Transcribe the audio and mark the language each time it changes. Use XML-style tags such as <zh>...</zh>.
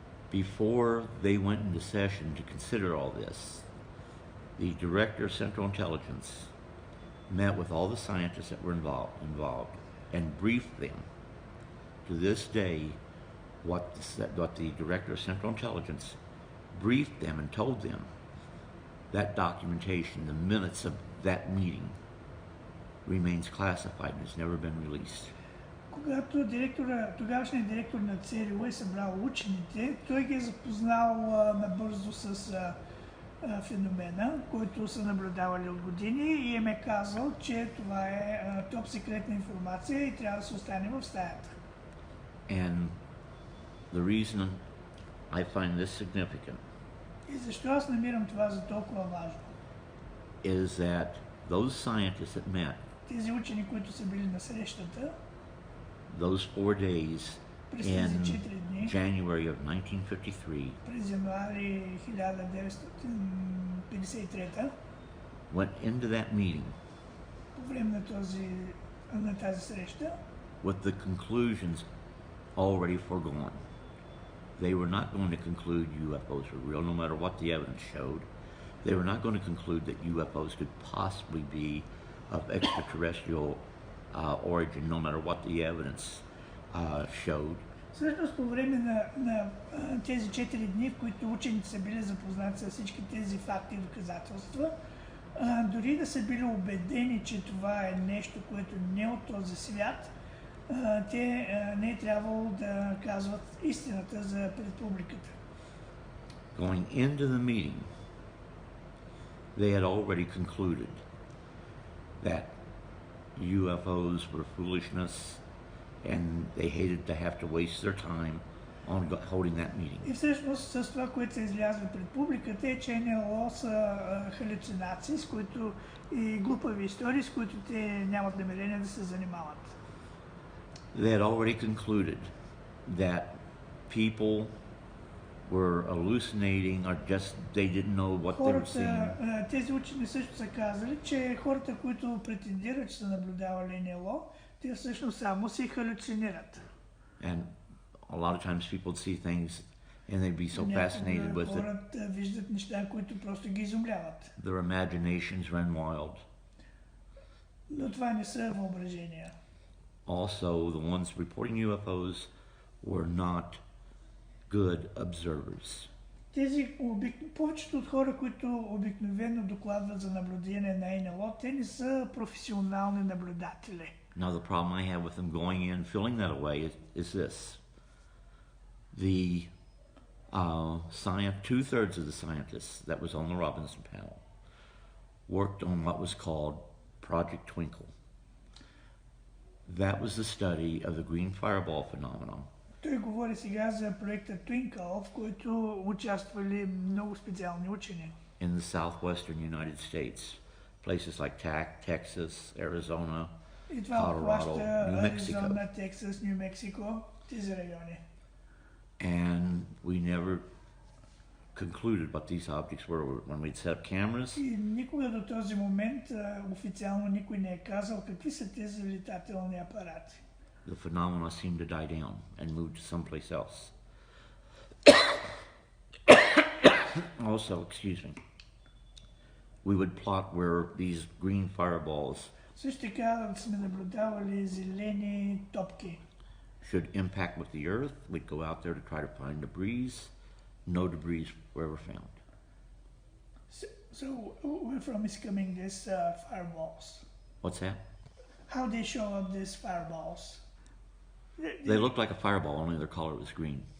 <en>Before they went into session to consider all this, the Director of Central Intelligence met with all the scientists that were involved and briefed them. To this day, what the Director of Central Intelligence briefed them and told them, that documentation, the minutes of that meeting, remains classified and has never been released.</en> <bg>Когато тогавашният директор на ЦРУ е събрал учените, той ги е запознал набързо с феномена, който са наблюдавали от години и им е казал, че това е топ-секретна информация и трябва да се остане в стаята.</bg> <en>And the reason I find this significant</en> <bg>И защо аз намирам това за толкова важно?</bg> <en>is that those scientists that met</en> <bg>Тези учени, които са били на срещата,</bg> <en>those 4 days</en> <bg>през тези</bg> <en>in</en> <bg>4 дни,</bg> <en>January of 1953</en> <bg>през януари 1953,</bg> <en>went into that meeting</en> <bg>по време на тази среща,</bg> <en>with the conclusions already foregone. They were not going to conclude UFOs were real, no matter what the evidence showed. They were not going to conclude that UFOs could possibly be of extraterrestrial origin, no matter what the evidence showed.</en> <bg>Всъщност по време на тези 4 дни, в които учените са били запознати с всички тези факти и доказателства, дори да са били убедени, че това е нещо, което не е от този свят, те не е трябвало да казват истината пред публиката.</bg> <en>Going into the meeting, they had already concluded that UFOs were foolishness and they hated to have to waste their time on holding that meeting.</en> <bg>И всъщност с това, което се излязва пред публиката е, че НЛО са халюцинации, и глупави истории, с които те нямат намерение да се занимават.</bg> <en>They had already concluded that people were hallucinating or just they didn't know what they were seeing.</en> <bg>Тези учени също са казали, че хората, които претендират, че са наблюдавали НЛО, те всъщност само си халюцинират.</bg> <en>And a lot of times people see things and they'd be so fascinated with it.</en> <bg>Хората виждат неща, които просто ги изумляват.</bg> <en>Their imaginations run wild.</en> <bg>Но това не са въображения.</bg> <en>Also, the ones reporting UFOs were not good observers.</en> <bg>Повечето от хора, които обикновено докладват за наблюдение на НЛО, те не са професионални наблюдатели.</bg> <en>Now the problem I have with them going in, filling that away is this. The 2/3 of the scientists that was on the Robinson panel worked on what was called Project Twinkle. That was the study of the green fireball phenomenon.</en> <bg>Той говори сега за проекта Twinkle, в който участвали много специални учени.</bg> <en>In the southwestern United States, places like Texas, Arizona,</en> <bg>И това</bg> <en>Colorado,</en> <bg>обхваща</bg> <en>New Mexico.</en> <bg>Аризона, Тексас, Ню Мексико, тези райони.</bg> <en>And we never concluded what these objects were when we'd set up cameras. И никога до този момент официално никой не е казал какви са тези летателни апарати. The phenomena seemed to die down and move to someplace else. Also, excuse me, we would plot where these green fireballs</en> <bg>Също така сме наблюдавали зелени топки.</bg> <en>should impact with the earth. We'd go out there to try to find debris. No debris were ever found. So where from is coming these fireballs? What's that? How they show up these fireballs? They looked like a fireball, only their color was green.</en>